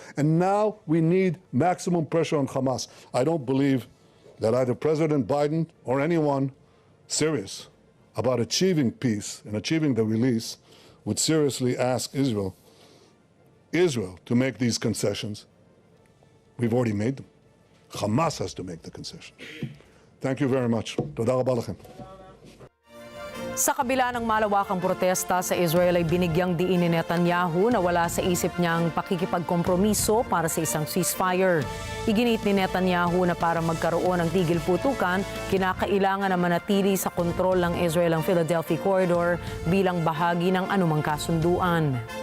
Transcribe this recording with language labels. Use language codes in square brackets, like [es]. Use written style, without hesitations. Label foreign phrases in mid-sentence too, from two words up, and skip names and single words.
[en] And now we need maximum pressure on Hamas. I don't believe that either President Biden or anyone serious about achieving peace and achieving the release would seriously ask Israel to make these concessions. We've already made them. Hamas has to make the concession. Thank you very much. [he] תודה רבה לכם. [tl] Sa kabila ng malawakang protesta sa Israel ay binigyang diin ni Netanyahu na wala sa isip niyang pakikipagkompromiso para sa isang ceasefire. Iginit ni Netanyahu na para magkaroon ng tigil putukan, kinakailangan na manatili sa kontrol ng Israel ang Philadelphia Corridor bilang bahagi ng anumang kasunduan.